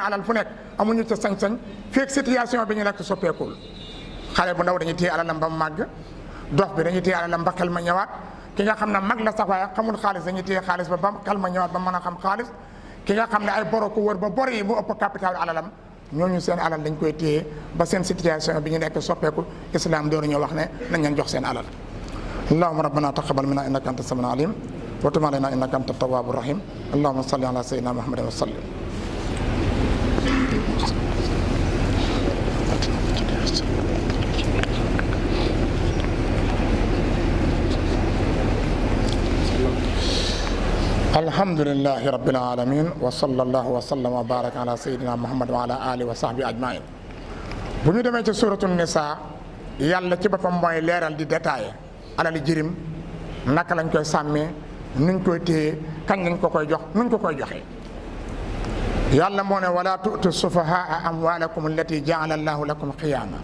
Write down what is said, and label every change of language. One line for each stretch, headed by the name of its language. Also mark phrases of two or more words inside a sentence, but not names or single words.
Wolof: alal fu nekk amuñu ca sañ-sañ féeg situation bi ñu nekk soppeekul xale bu ndaw dañuy téye alalam ba mu màgg dof bi dañuy téye alalam ba xel ma ñëwaat ki nga xam ne mag la sax waaye xamul xaalis dañuy téye xaalis ba xel ma ñëwaat ba mën a xam xaalis ki nga xam ne ay boro ko wër ba bor yi mu ëpp capital alalam ñooñu seen alal dañ koy téye ba seen situation bi ñu nekk soppeekul islam doon ñoo wax ne nañ leen jox seen alal
Arabic: اللهم ربنا تقبل منا إنك أنت السميع العليم وتب علينا إنك أنت التواب الرحيم اللهم صل على سيدنا محمد وسلم الحمد لله رب العالمين وصلى الله وسلم وبارك على سيدنا محمد وعلى آله وصحبه أجمعين
Wolof: bu ñu demee ci suratul nisa yàlla ci boppam mooy leeral di détaillé alali jirim naka lañ koy sàmmee nuñ koy téye kañ lañ ko koy jox nuñ ko koy joxee. yàlla moo ne
Arabic: ولا تؤتوا السفهاء أموالكم التي جعل الله لكم قياما.